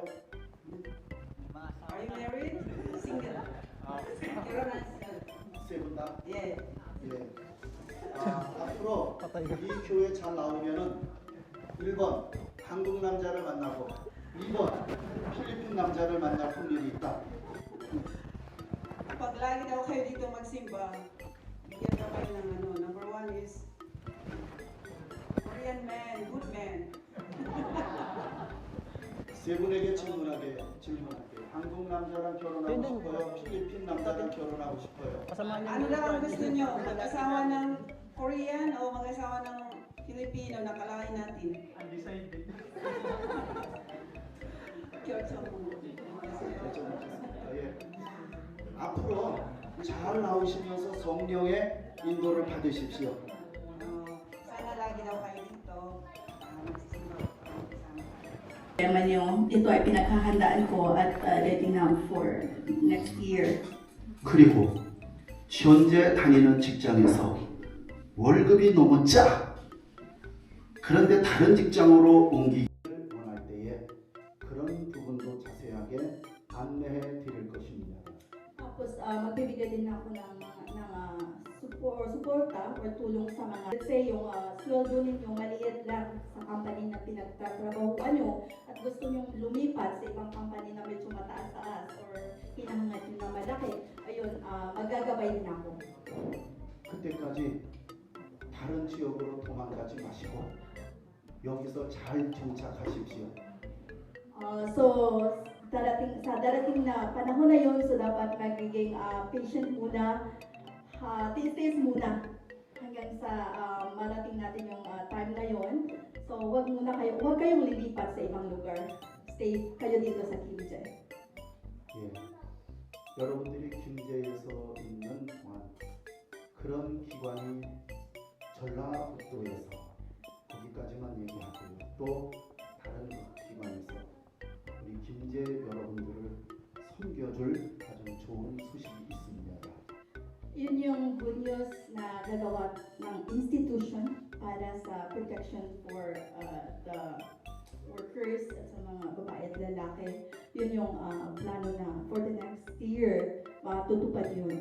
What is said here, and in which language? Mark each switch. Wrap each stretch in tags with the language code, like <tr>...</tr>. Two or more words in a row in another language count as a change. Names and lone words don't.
<en>Are you married? Single?</en> <ko>결혼하셨어요? 세 분 다? 예. 예. 앞으로 이 교회 잘 나오면은 1번 한국 남자를 만나고 2번 필리핀 남자를 만날 확률이 있다.</ko> <tl>Pag lagi daw kayo dito magsimba, bigyan daw kayo ng ano.</tl> <en>Number 1 is Korean man, good man.</en> <ko>세 분에게 질문할게요. 한국 남자랑 결혼하고 싶어요? 필리핀 남자랑 결혼하고 싶어요?</ko> <tl>Ano lang ang gusto nyo? Mag-asawa ng Korean o mag-asawa ng Filipino na kalahin natin?</tl> <en>Undecided.</en> <ko>예. 앞으로 잘 나오시면서 성령의 인도를 받으십시오.</ko> <tl>Sana lagi daw kayo dito. Magsisimba. Tema niyo, ito ay pinaghahandaan ko at</tl> <en>letting out for next year.</en> <ko>그리고 현재 다니는 직장에서 월급이 너무 짜. 그런데 다른 직장으로 옮기기를 원할 때에 그런 부분도 자세하게 안내해 드릴 것입니다.</ko> <tl>Tapos magbibigay din ako ng suporta or tulong sa mga,</tl> <en>let's say</en> <tl>yung sweldo ninyo maliit lang sa company na pinagtatrabahuan nyo at gusto nyo lumipat sa ibang company na medyo mataas-taas or hinahangad nyo na malaki, ayun, magagabay din ako.</tl> <ko>그때까지 다른 지역으로 도망가지 마시고 여기서 잘 정착하십시오.</ko> <tl>So, darating na panahon na yun, so dapat magiging patient muna, tiis-tiis muna hanggang sa marating natin yung time na yun. So, huwag kayong lilipat sa ibang lugar. Stay kayo dito sa Kimje.</tl> <ko>예, 여러분들이 김제에서 있는 동안 그런 기관이 전라북도에서 거기까지만 얘기하고요. 또 다른 기관에서 우리 김제 여러분들을 섬겨줄 아주 좋은 소식이 있습니다.</ko> <tl>Yun yung</tl> <en>good news</en> <tl>na gagawa ng institution para sa</tl> <en>protection for the workers</en> <tl>at sa mga babae at lalaki. Yun yung plano na</tl> <en>for the next year,</en> <tl>matutupad yun.</tl>